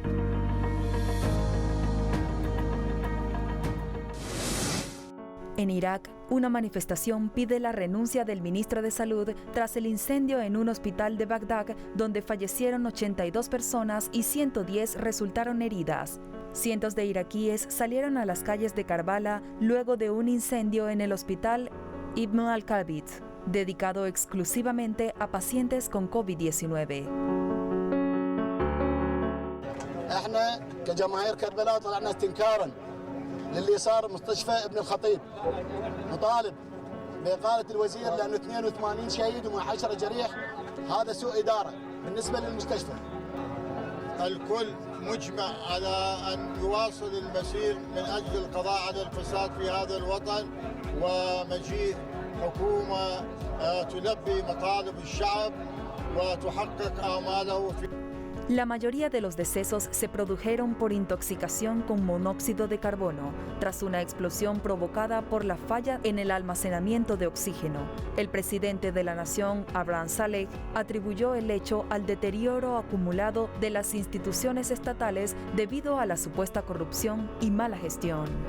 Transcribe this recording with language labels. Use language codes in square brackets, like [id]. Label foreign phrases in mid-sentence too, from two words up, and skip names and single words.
[es] En Irak, una manifestación pide la renuncia del ministro de Salud tras el incendio en un hospital de Bagdad, donde fallecieron 82 personas y 110 resultaron heridas. Cientos de iraquíes salieron a las calles de Karbala luego de un incendio en el hospital Ibn al-Kalbit, dedicado exclusivamente a pacientes con COVID-19. [ar] احنا كجماهير كربلاء طلعنا استنكارا للي صار مستشفى ابن الخطيب نطالب بإقالة الوزير لأنه 82 شهيد و10 جريح هذا سوء إدارة بالنسبة للمستشفى. الكل مجمع على أن يواصل المسير من أجل القضاء على الفساد في هذا الوطن ومجيء حكومة تلبي مطالب الشعب وتحقق آماله في. [es] La mayoría de los decesos se produjeron por intoxicación con monóxido de carbono, tras una explosión provocada por la falla en el almacenamiento de oxígeno. El presidente de la nación, Abraham Saleh, atribuyó el hecho al deterioro acumulado de las instituciones estatales debido a la supuesta corrupción y mala gestión.